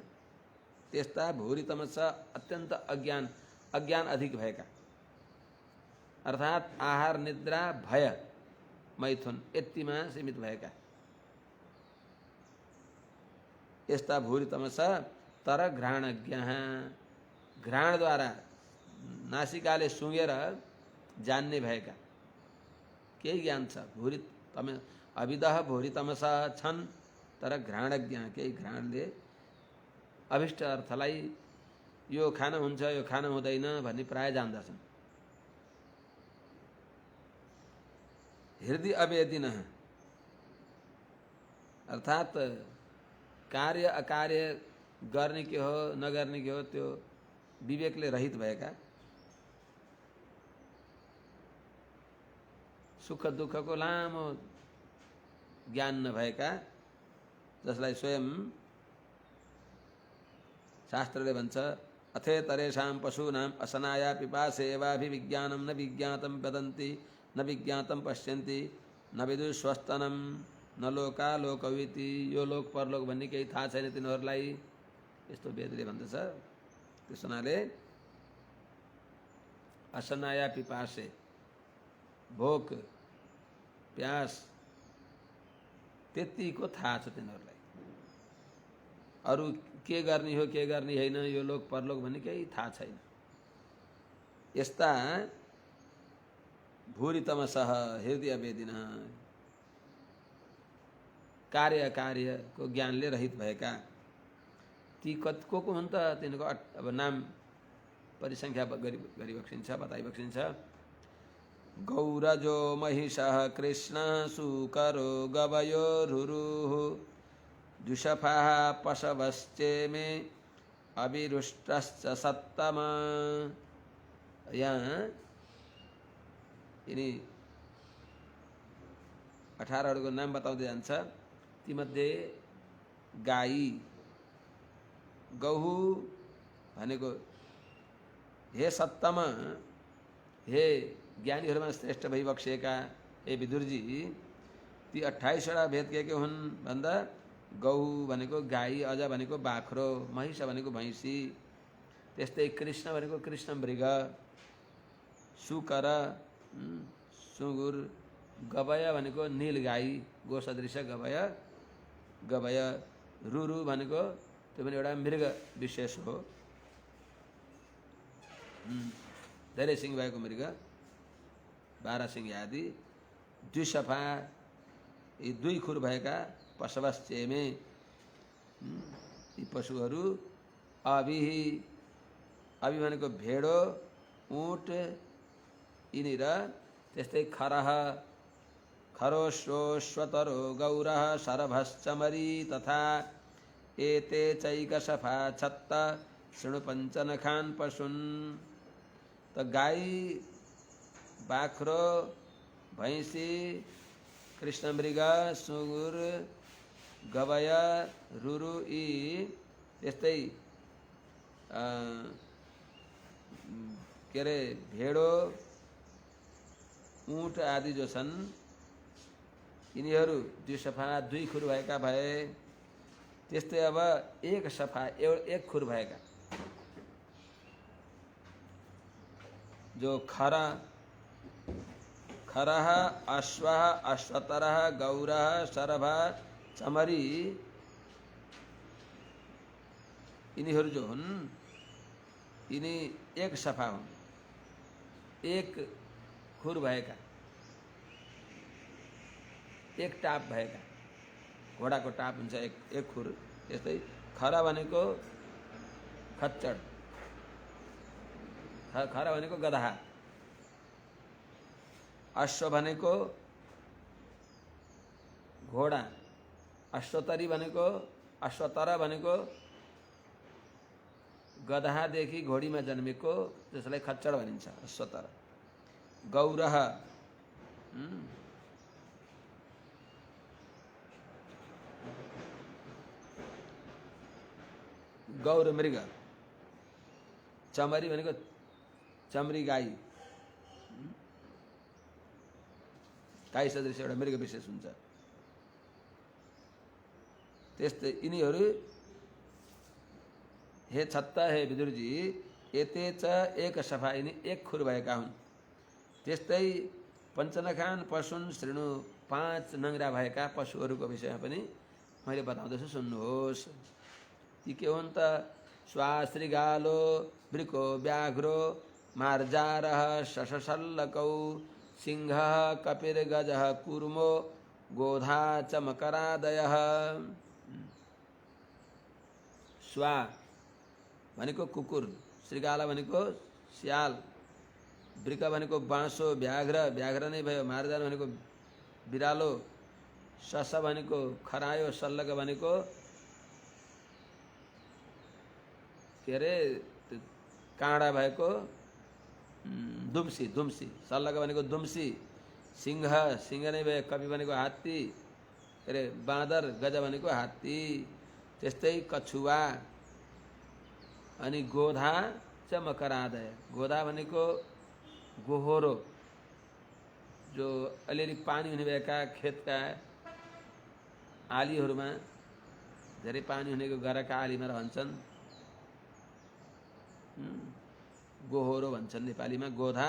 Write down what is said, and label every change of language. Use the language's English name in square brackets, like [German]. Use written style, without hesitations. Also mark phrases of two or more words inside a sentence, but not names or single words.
[Nepali] त्यस्ता [Sanskrit] भूरि तमसा [Nepali] अत्यन्त अज्ञान अधिक भएका, अर्थात् आहार निद्रा भय मैथुन यतिमा सीमित भएका यस्ता [Sanskrit] भूरि तमसा [Nepali] तर घ्राणज्ञ, घ्राणद्वारा नासिकाले सुँगेर जान्ने भएका, केही ज्ञान छ। [Sanskrit] भूरि तम अविदः भूरि तमसा [Nepali] छन् तर घ्राणज्ञ, केही घ्राणले अभिष्ट अर्थलाई यो खान हुन्छ यो खान हुँदैन भन्ने प्राय जान्दछन्। [Sanskrit] हृदय अवेदिन [Nepali] अर्थात् कार्य अकार्य गर्ने के हो नगर्ने के हो त्यो विवेकले रहित भएका, सुख दुःखको लामो ज्ञान नभएका, जसलाई स्वयं शास्त्रले भन्छ [Sanskrit] अथेतरेषां पशूनां असनाया पिपासे एवाभिविज्ञानं न विज्ञातं वदन्ति न विज्ञातं पश्यन्ति न विदुस्वस्तनं न लोका लोकविति। [Nepali] यो लोक परलोक भन्ने केही थाहा छैन तिनीहरूलाई, यस्तो वेदले भन्दछ। त्यस हुनाले [Sanskrit] असनाया पिपासे, [Nepali] भोक प्यास त्यतिको थाहा छ तिनीहरूलाई। अरू के गर्ने हो के गर्ने होइन, यो लोक परलोक भन्ने केही थाहा छैन। [Sanskrit] यस्ता भूरि तमसः हृदय वेदिन, [Nepali] कार्य कार्यको ज्ञानले रहित भएका ती को हुन् त? तिनको अब नाम परिसङ्ख्या गरिबक्सिन्छ, बताइबक्सिन्छ। [Sanskrit] गौरजो महिषः कृष्ण सुकरो गवयो रुरुः जुषफाः पशवश्चेमे अविरुष्टश्च सत्तम। [Nepali] यहाँ यिनी 18 नाम बताउँदै जान्छ। तीमध्ये गाई, गहु भनेको [Sanskrit] हे सत्तम, [Nepali] हे ज्ञानीहरूमा श्रेष्ठ भइबक्सिएका हे विदुरजी, ती 28वटा भेद के हुन् भन्दा गहु भनेको गाई, अज भनेको बाख्रो, महिष भनेको भैँसी, त्यस्तै कृष्ण भनेको कृष्ण मृग, सुकर सुँगुर, गवय भनेको नीलगाई, [Sanskrit] गो सदृश गवय, [Nepali] गवय। रुरु भनेको त्यो पनि एउटा मृग विशेष हो, धेरै सिंह भएको मृग, 12 सिंह आदि। द्विसफा, यी दुई खुर भएका, पशवश्चेमे, यी पशुहरू। अभिहि, अभि भनेको भेडो, ऊँट, यिनीर। [Sanskrit] त्यस्तै खरह, खरोश्रो, श्वतरो, गौरः, शरभश्चमरी तथा एते चैकसफा छत्त शृणु पञ्चनखान् पशुन्। [Nepali] तो गाई, बाख्रो, भैँसी, कृष्णमृग, सुँगुर, गवय, रुरु, यी त्यस्तै के अरे भेडो, ऊँट आदि जो छन्, यिनीहरू द्विसफा, दुई खुर भएका भए। त्यस्तै अब एक सफा, एक खुर भएका, जो खरा, [Sanskrit] खरः, अश्वः, अश्वतरः, गौरः, शरभः, चमरी, [Nepali] यिनीहरू जो हुन्, यिनी एक सफा हुन्, एक खुर भएका, एक टाप भएका। घोडाको टाप हुन्छ एक खुर। त्यस्तै खरा भनेको खच्चड, खरा भनेको गदहा। अश्व भनेको घोडा, अश्वतरी भनेको, अश्वतर भनेको गदहादेखि घोडीमा जन्मेको, त्यसलाई खच्चड भनिन्छ, अश्वतर। गौरह, गौर मृग। चमरी भनेको चमरी गाई, गाई सदृश एउटा मृग विशेष हुन्छ। त्यस्तै यिनीहरू, हे छत्ता, हे विदुरजी, [Sanskrit] एते च एक सफा, [Nepali] यिनी एक खुर भएका हुन्। त्यस्तै [Sanskrit] पञ्चनखान पशुन् शृणु, [Nepali] 5 नङ्ग्रा भएका पशुहरूको विषयमा पनि मैले बताउँदैछु, सुन्नुहोस्। यी के हुन् त? [Sanskrit] श्वाश्रिगालो, वृको, व्याघ्रो, मार्जारः, शशशल्लकौ, सिंहः, कपिर्गजः, कूर्मो, गोधा च मकरादयः। [Nepali] श्वा भनेको कुकुर, श्रृगाला भनेको स्याल, वृक भनेको बाँसो, व्याघ्र, व्याघ्र नै भयो, मार्जार भनेको बिरालो, शश भनेको खरायो, सल्लक भनेको के अरे काँडा भएको दुम्सी, दुम्सी, सल्लक भनेको दुम्सी, सिंह, सिंह नै भयो, कपि भनेको हात्ती, के अरे बाँदर, गज भनेको हात्ती। त्यस्तै कछुवा, अनि [Sanskrit] गोधा च मकरादय, [Nepali] गोधा भनेको गोहोरो, जो अलिअलि पानी हुने भएका खेतका आलीहरूमा, धेरै पानी हुनेको गरका आलीमा रहन्छन्, गोहोरो भन्छन् नेपालीमा, गोधा।